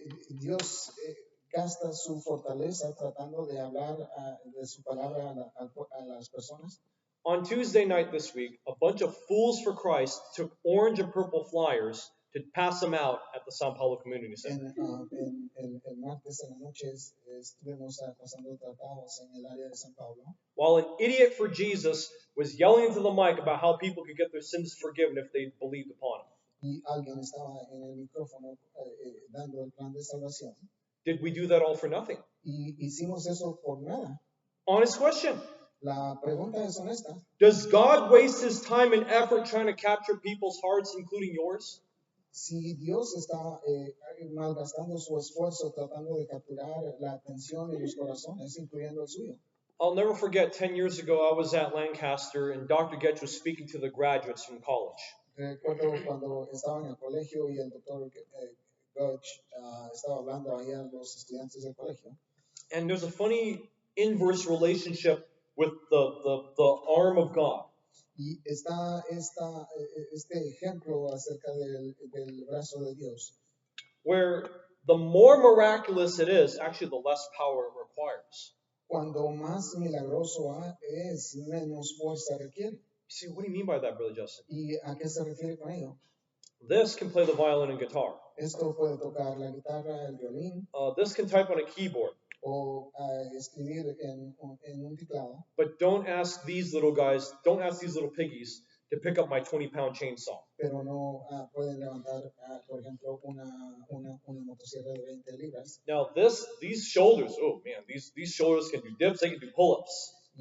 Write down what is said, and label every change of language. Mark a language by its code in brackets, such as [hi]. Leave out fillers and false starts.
[es] Dios gasta su fortaleza tratando de hablar de su palabra a las personas. [en] On Tuesday night this week, a bunch of fools for Christ took orange and purple flyers to pass them out at the San Paulo Community Center. [es] El martes en la noche estuvimos pasando tratados en el área de San Paulo. [en] While an idiot for Jesus was yelling into the mic about how people could get their sins forgiven if they believed upon him. [es] Y alguien estaba en el micrófono dando el plan de salvación. [en] Did we do that all for nothing? [es] Y hicimos eso por nada. [en] Honest question. [es] La pregunta es honesta. [en] Does God waste his time and effort trying to capture people's hearts, including yours? [es] Si Dios está malgastando su esfuerzo tratando de capturar la atención y los corazones, incluyendo el suyo. [en] I'll never forget 10 years ago I was at Lancaster and Dr. Getch was speaking to the graduates from college. [es] Recuerdo cuando estaba en el colegio y el doctor Gutch estaba hablando ahí a los estudiantes del colegio. [en] And there's a funny inverse relationship with the arm of God. [es] Y está este ejemplo acerca del brazo de Dios. [en] Where the more miraculous it is, actually the less power it requires. [es] Cuando más milagroso es, menos fuerza requiere. [en] See, what do you mean by that, Brother Justin? [es] ¿Y a qué se refiere con ello? [en] This can play the violin and guitar. [es] Esto puede tocar la guitarra, el violín [en] This can type on a keyboard. [es] o escribir en un teclado. [en] But don't ask these little guys, don't ask these little piggies to pick up my 20-pound chainsaw. [es] Pero no pueden levantar, por ejemplo, una motosierra de 20 libras. [en] Now these shoulders, oh man, these shoulders can do dips, they can do pull-ups.